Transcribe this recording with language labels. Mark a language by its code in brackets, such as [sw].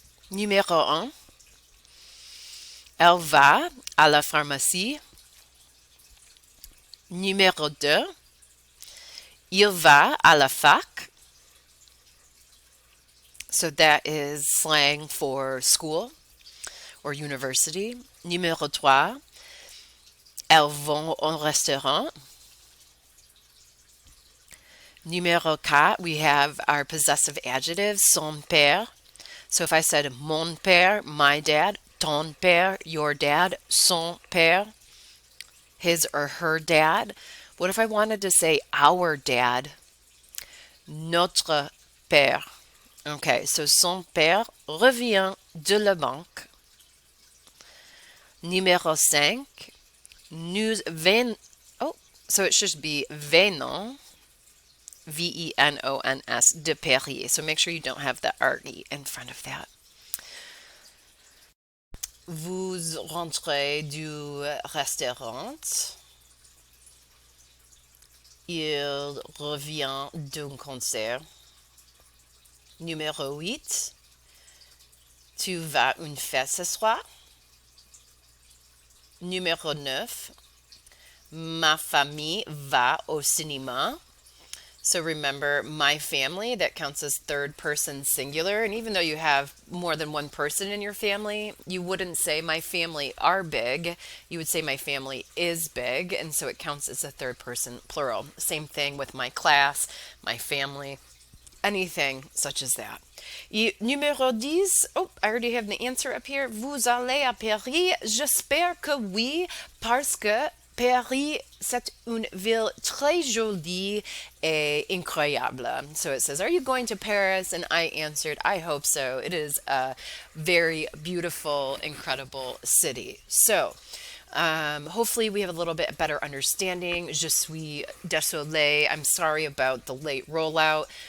[fr] Numéro 1. Elle va à la pharmacie. Numéro 2. Il va à la fac. [en] So that is slang for school or university. [fr] Numéro 3. Elles vont au restaurant. Numéro 4, [en] we have our possessive adjective, son père. So if I said mon père, my dad, ton père, your dad, son père, his or her dad. What if I wanted to say our dad? [fr] Notre père. [en] Okay, so [fr] son père revient de la banque. Numéro 5, nous venons, [en] oh, so it should be venons, V-E-N-O-N-S, de Paris. So make sure you don't have the R-E in front of that. [fr] Vous rentrez du restaurant. Il revient d'un concert. Numéro 8. Tu vas à une fête ce soir. Numéro 9. Ma famille va au cinéma. [en] So remember, my family, that counts as third person singular. And even though you have more than one person in your family, you wouldn't say my family are big. You would say my family is big. And so it counts as a third person plural. Same thing with my class, my family, anything such as that. [fr] Numéro 10. [en] Oh, I already have the answer up here. [fr] Vous allez à Paris? J'espère que oui, parce que Paris, c'est une ville très jolie et incroyable. [en] So it says, are you going to Paris? And I answered, I hope so. It is a very beautiful, incredible city. So, hopefully, we have a little bit better understanding. [fr] Je suis désolé. [en] I'm sorry about the late rollout.